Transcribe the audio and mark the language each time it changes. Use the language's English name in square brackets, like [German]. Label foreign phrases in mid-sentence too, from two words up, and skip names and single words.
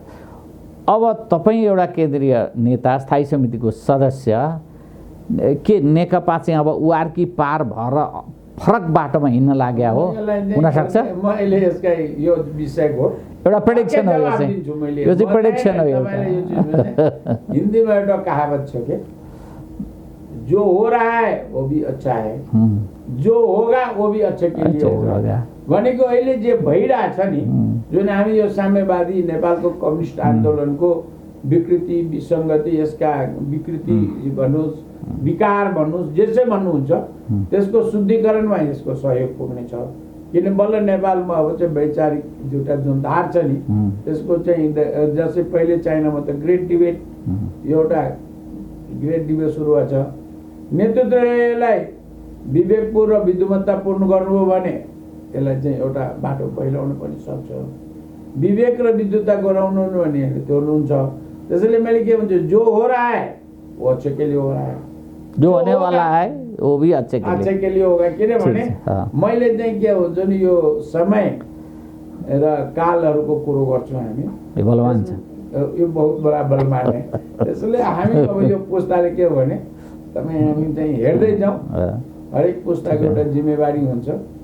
[Nepali] अब तपाईँ एउटा केन्द्रीय नेता, स्थायी समितिको सदस्य, के नेकपा चाहिँ अब उआरकी पार भएर फरक बाटोमा हिँड्न लाग्या हो हुनसक्छ? मैले यसका यो विषयको एउटा प्रेडिक्सन हो, यो चाहिँ प्रेडिक्सन हो। हिन्दीमा एउटा कहावत छ कि [Hindi] जो हो रहा है वो भी अच्छा है, जो होगा वो भी अच्छे के लिए होगा। [Nepali] भनेको अहिले जे भइरहेछ नि, जुन हामी यो साम्यवादी नेपालको कम्युनिस्ट आन्दोलनको विकृति विसङ्गति, यसका विकृति भन्नुहोस्, विकार भन्नुहोस्, जे भन्नुहुन्छ, त्यसको शुद्धिकरणमा यसको सहयोग पुग्नेछ। किन बल्ल नेपालमा अब चाहिँ वैचारिक एउटा जुन धार छ नि, त्यसको चाहिँ जस्तै पहिले चाइनामा त [English] great debate [Nepali] सुरु भएको छ। नेतृत्वलाई विवेकपूर्ण र विद्वत्तापूर्ण गर्नुभयो भने यसलाई चाहिँ एउटा बाटो पहिलाउन पनि सक्छ। विवेक र विद्वत्ता गराउनु भने त्यो हुन्छ। त्यसैले मैले के भन्छु, [Hindi] जो हो रहा है वो अच्छे के लिए हो रहा है, जो होने वाला है वो भी अच्छे के लिए होगा। [Nepali] किनभने मैले चाहिँ के हुन्छ नि, यो समय र कालहरूको कुरो गर्छौँ हामी, बलवान छ [Hindi] यो बहुत बडा बलवान है। [Nepali] त्यसैले हामी अब यो पुस्ताले के हो भने तपाईँ हामी चाहिँ हेर्दै जाउँ, हरेक पुस्ताको एउटा जिम्मेवारी हुन्छ।